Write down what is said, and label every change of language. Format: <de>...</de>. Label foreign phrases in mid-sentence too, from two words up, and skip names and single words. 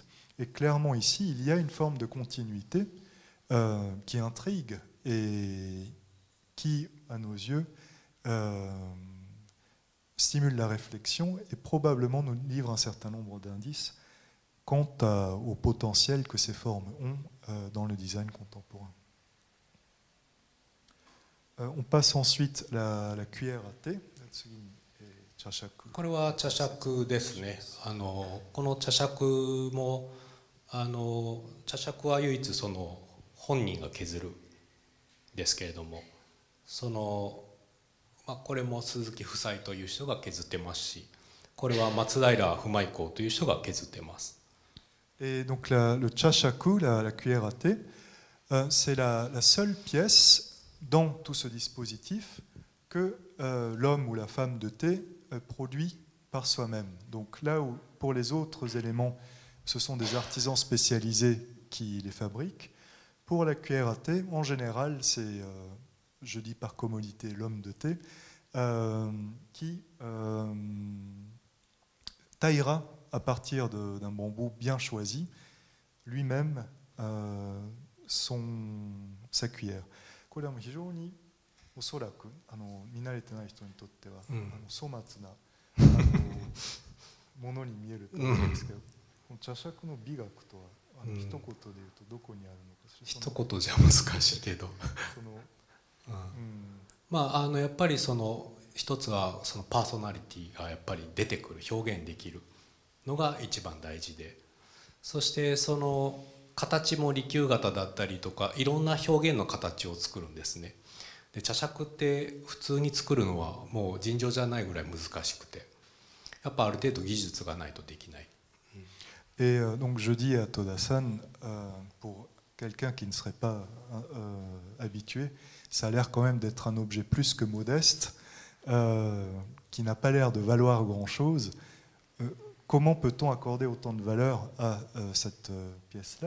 <fr>Et clairement ici, il y a une forme de continuité qui intrigue et qui, à nos yeux, stimule la réflexion et probablement nous livre un certain nombre d'indices quant au potentiel que ces formes ont dans le design contemporain. On passe ensuite la cuillère à thé.</fr> <ja>これは茶杓ですね。この茶杓も茶杓は唯一本人が削るですけれども、これも鈴木夫妻という人が削ってますし、これは松平不昧公という人が削ってます。</ja> <fr>Et donc le chashaku, la cuillère à thé, c'est la seule pièce dans tout ce dispositif que l'homme ou la femme de thé produit par soi-même. Donc là où pour les autres éléments, ce sont des artisans spécialisés qui les fabriquent, pour la cuillère à thé, en général, c'est, je dis par commodité, l'homme de thé, qui taillera à partir d'un bambou bien choisi, lui-même sa cuillère.</fr> <ja>これは非常におそらく見慣れてない人にとっては粗末なものに見えると思うんですけど、この茶杓の美学とは一言で言うとどこにあるのか。一言じゃ難しいけど、やっぱり一つはパーソナリティがやっぱり出てくる、表現できるのが一番大事で、そして形も利休型だったりとかいろんな表現の形を作るんですね。で茶杓って普通に作るのはもう尋常じゃないぐらい難しくて、やっぱある程度技術がないとできない。</ja> <fr>Et donc je dis à Toda-san, pour quelqu'un qui ne serait pas habitué, ça a l'air quand même d'être un objet plus que modeste, qui n'a pas l'air de valoir grand-chose. Comment peut-on accorder autant de valeur à cette pièce-là?</fr>